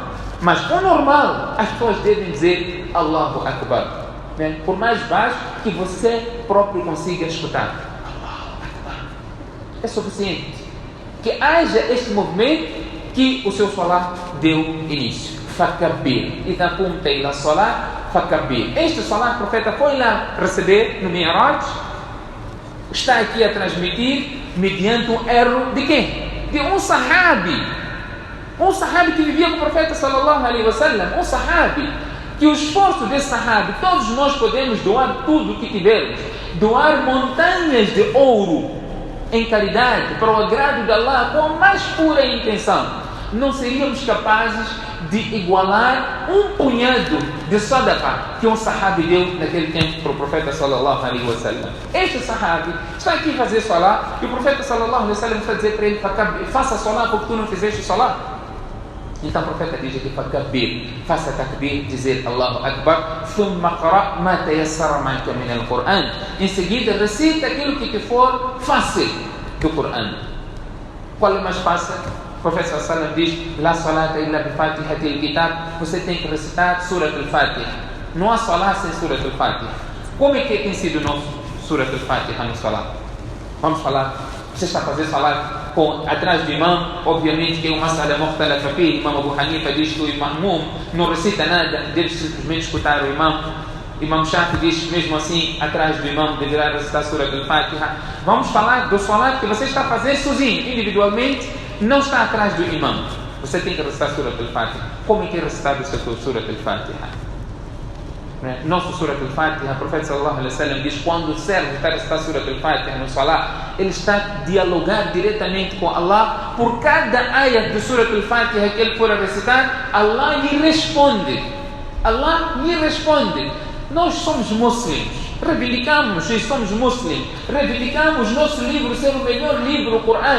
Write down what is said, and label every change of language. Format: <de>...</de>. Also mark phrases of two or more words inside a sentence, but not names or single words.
<pt>Mas o normal, as pessoas devem dizer</pt> <ar>الله أكبر,</ar> <pt>né? Por mais baixo que você próprio consiga escutar.</pt> <ar>الله أكبر.</ar> <pt>É suficiente. Que haja este movimento que o seu salat deu início. Fakabbir.</pt> <ar>إذا قمت إلى الصلاة، فكبر.</ar> <pt>Este salat, o profeta foi lá receber no Mi'raj. Está aqui a transmitir mediante um erro de quem? De um sahabi. Um sahabi que vivia com o profeta</pt> <ar>صلى الله عليه وسلم.</ar> <pt>Um sahabi que o esforço desse sahabi, todos nós podemos doar tudo o que tivermos, doar montanhas de ouro em caridade para o agrado de Allah com a mais pura intenção. Não seríamos capazes de igualar um punhado de sadaqa que um sahabi deu naquele tempo para o profeta</pt> <ar>صلى الله عليه وسلم.</ar> <pt>Este sahabi está aqui a fazer salat e o profeta</pt> <ar>صلى الله عليه وسلم</ar> <pt>está a dizer para ele: faça salat porque tu não fizeste salat. Então o profeta diz aqui: fakabbir, faça takbir, dizer</pt> <ar>الله أكبر, ثم اقرأ ما تيسر معك من القرآن.</ar> <pt>Em seguida recita aquilo que te for fácil do Qur'an. Qual é mais fácil? O profeta</pt> <ar>صلى الله عليه وسلم</ar> <pt>diz:</pt> <ar>لا صلاة إلا بفاتحة الكتاب.</ar> <pt>Você tem que recitar Surat al-Fatiha. Não há salat sem Surat al-Fatiha. Como é que tem sido o nosso Surat al-Fatiha no salat? Vamos falar. Você está a fazer salat atrás do imam, obviamente que é uma</pt> <ar>مسألة مختلف فيها.</ar> <pt>Imam Abu Hanifa diz que o imam não recita nada, deve simplesmente escutar o imam. Imam Shafi diz, mesmo assim, atrás do imam deverá recitar a Surah Al-Fatiha. Vamos falar do salat que você está fazendo sozinho, individualmente, não está atrás do imam. Você tem que recitar a Surah Al-Fatiha. Como é que é recitado esta Surah Al-Fatiha? Nosso Surah Al-Fatiha, o profeta</pt> <ar>صلى الله عليه وسلم</ar> <pt>diz, quando o servo está a recitar a Surah Al-Fatiha no salat, ele está a dialogar diretamente com Allah. Por cada ayat de Surah Al-Fatiha que ele for a recitar, Allah lhe responde. Allah lhe responde. Nós somos muslims, reivindicamos e somos muslims, reivindicamos nosso livro ser o melhor livro, o Corão.</pt>